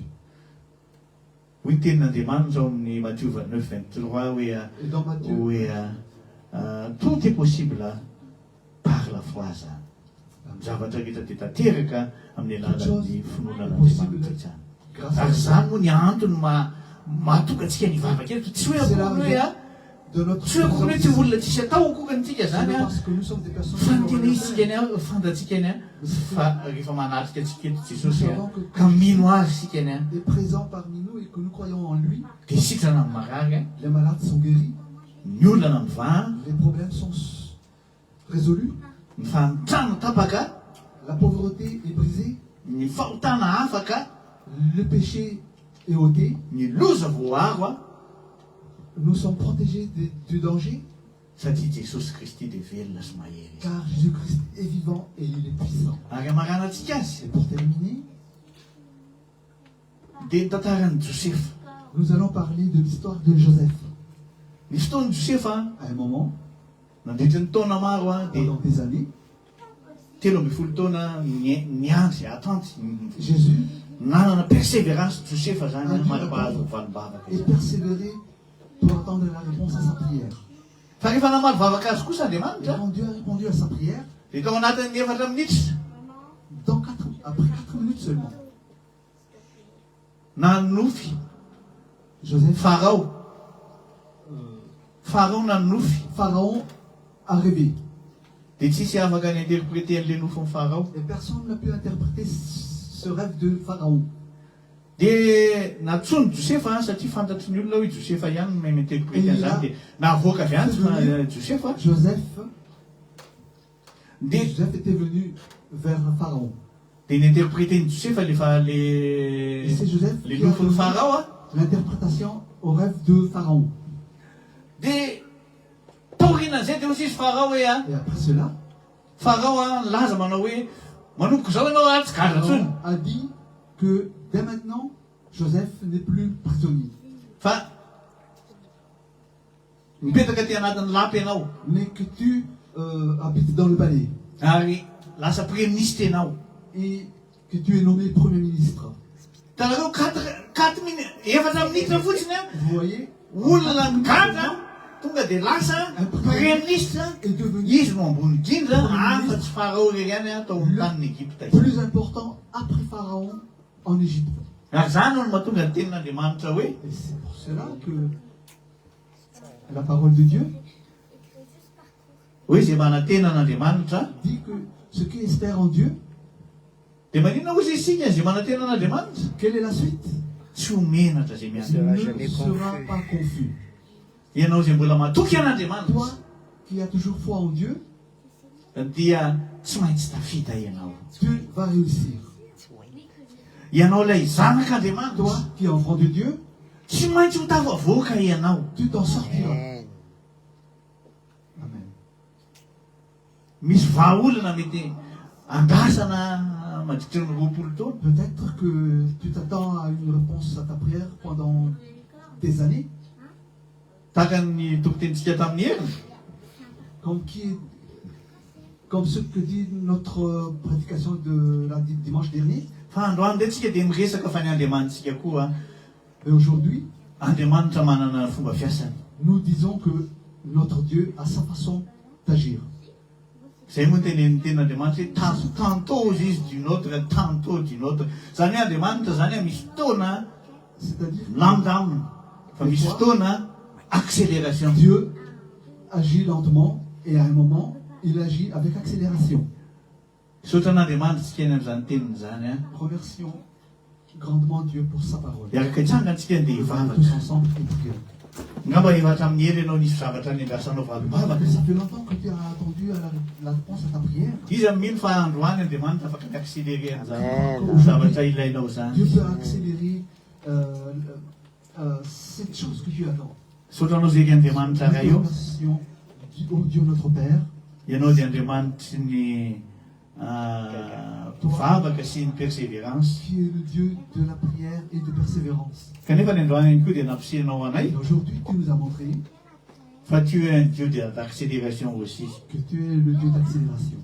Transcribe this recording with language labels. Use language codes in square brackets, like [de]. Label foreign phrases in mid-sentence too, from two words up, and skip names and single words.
[mg] Hoy ny tenin'Andriamanitra ao amin'ny Matthieu 29:23 hoe [fr] Et dans Matthieu, tout est possible par la foi zany. [mg] Ny zavatra rehetra dia tanteraka amin'ny alalan'ny finoanan'Andriamanitra izany. [fr] grâce à [mg] Ary zany moa ny antony mahatonga antsika ny vavaka eto. Tsy hoe akory hoe [fr] de notre [mg] tsy hoe akory hoe tsy olona tsisy atao akorantsika [fr] c'est [mg] zany [fr] parce que nous sommes des personnes [mg] fa ny [fr] qui [mg] tena [fr] ont [mg] isika [fr] rien [mg] ny fantatsika ny fa rehefa manatrika antsika eto Jesosy [fr] Nous savons que [mg] ka mino azy sika ny [fr] est présent parmi nous et que nous croyons en lui. [mg] dia sitrana amin'ny marary [fr] Les malades sont guéris, [mg] ny olana mivahana, [fr] les problèmes sont résolus, [mg] ny fanotrano tapaka, [fr] la pauvreté est brisée, [mg] ny fahotana afaka, [fr] le péché est ôté, [mg] ny loza voaro [fr] nous sommes protégés du danger, [mg] satria Jesosy Kristy dia velona sy mahery izy. [fr] car Jésus-Christ est vivant et il est puissant. [mg] Ary amarana antsika azy [fr] Et pour terminer, [mg] dia ny tantaran'ny Josefa. [fr] nous allons parler de l'histoire de Joseph. [mg] Ny fotoan'ny Josefa [fr] À un moment, [mg] nandritra ny taona maro dia [fr] pendant des années, [mg] 13 taona niandry atanty [fr] Jésus [mg] nanana persévérance Josefa zany manampahazo valom-bavaka [fr] est [mg] izany. [fr] persévéré pour attendre la réponse à sa prière. [mg] Fa rehefa namalo vavaka azy kosa [fr] Et [mg] Andriamanitra [fr] quand Dieu a répondu à sa prière, [mg] dia tao anatin'ny 4 minitra [fr] après 4 minutes seulement, [mg] nanofy [fr] Joseph, [mg] Farao nanofy [fr] Pharaon a rêvé. [mg] dia tsisy afaka ny interpréter an'le nofo ny Farao. [fr] Et personne n'a pu interpréter ce rêve de Pharaon. [mg] Dia natsony Josefa satria fantatry ny olona hoe Josefa ihany no mahay interpréter an'izany dia navoaka avy any Josefa. [fr] Joseph [mg] Dia [fr] était venu vers Pharaon. [mg] dia ninterpréter ny Josefa lefa [fr] Et c'est Joseph le qui a [mg] nofo ny [fr] donné [mg] Farao [fr] l'interprétation au rêve de Pharaon. [mg] dia taorianan'izay dia osy izy Farao hoe [fr] Et après cela, [mg] Farao laza manao hoe manomboka zao ianao tsy gadra [fr] Pharaon [mg] ntsony [fr] a dit que dès maintenant, Joseph n'est plus prisonnier, [mg] fa mipetraka ty anatin'ny lapy ianao [fr] mais que tu habites dans le palais [mg] ary lasa [fr] premier ministre [mg] ianao. [fr] et que tu es nommé Premier ministre. [mg] Tanareo 4 minutes efatra minitra fotsiny [fr] Vous voyez, [mg] olona migadra tonga dia lasa [fr] premier ministre est devenu [mg] izy no ambony indrindra afa tsy Farao rery ihany tao amin'ny tanin'ny Egypta izy. [fr] plus important après Pharaon en Égypte. [mg] Ary zany no mahatonga ny tenin'Andriamanitra hoe [fr] Et c'est pour cela que la parole de Dieu [mg] hoe izay mana-tenan'Andriamanitra [fr] dit que ceux qui espèrent en Dieu, [mg] dia maninona ozy isika izay mana-tenan'Andriamanitra [fr] quelle est la suite? [mg] tsy ho menatra izay [fr] Ne [mg] miandry. [fr] sera Ne jamais sera confus. pas confus. [mg] Ianao izay mbola matoky an'Andriamanitra [fr] Toi qui as toujours foi en Dieu, [mg] dia tsy maintsy tafita ianao. [fr] tu vas réussir. [mg] Ianao ilay zanak'Andriamanitra, [fr] Toi qui es enfant de Dieu, [mg] tsy maintsy ho tafavoaka ianao. [fr] tu t'en sortiras. Amen. Amen. [mg] Misy vahaolana mety andrasana mandritra ny 20 taona. [fr] Peut-être que tu t'attends à une réponse à ta prière pendant des années, [mg] Tahaka ny tompon-tenitsika tamin'ny heriny. [fr] comme ce que dit notre prédication de la dimanche dernier. [mg] Fa androany ndray tsika dia miresaka fa ny Andriamanitsika koa. [fr] Et aujourd'hui, [mg] Andriamanitra manana fomba fiasany. [fr] nous disons que notre Dieu a sa façon d'agir. [mg] Zay moa tenen'ny tenin'Andriamanitra hoe tantôt izy [fr] d'une autre, tantôt d'une autre. [mg] Zany hoe Andriamanitra zany misy fotoana [fr] C'est-à-dire [mg] lamindamina, fa misy fotoana accélération. [fr] Dieu agit lentement et à un moment, il agit avec accélération. [mg] Misaotra an'Andriamanitra tsika eny amin'izany teniny zany. [fr] Remercions grandement Dieu pour sa parole. [mg] Iaraka hitsanga antsika dia hivavaka. [fr] Tous ensemble, et prions. [mg] Ngamba efa hatramin'ny hely ianao nisy zavatra niandrasanao valobavaka. [fr] Ça fait longtemps que tu as attendu à la réponse à ta prière. [mg] Izy amin'ny mino fa androany Andriamanitra afaka mi-accélérer an'izany [fr] Amen. [mg] zavatra ilainao zany. [fr] Dieu peut accélérer cette chose que tu attends. [mg] Misaotra anao zay Andriamanitra ray io. [fr] Remercions au Dieu notre Père, [mg] Ianao dia Andriamanitra ny vavaka sy ny persévérance. [fr] qui est le Dieu de la prière et de persévérance. [mg] Kanefa ny androany ihany koa dia nampisehinao anay [fr] Et aujourd'hui, tu nous as montré fa tu es un Dieu d'accélération aussi. que tu es le Dieu d'accélération.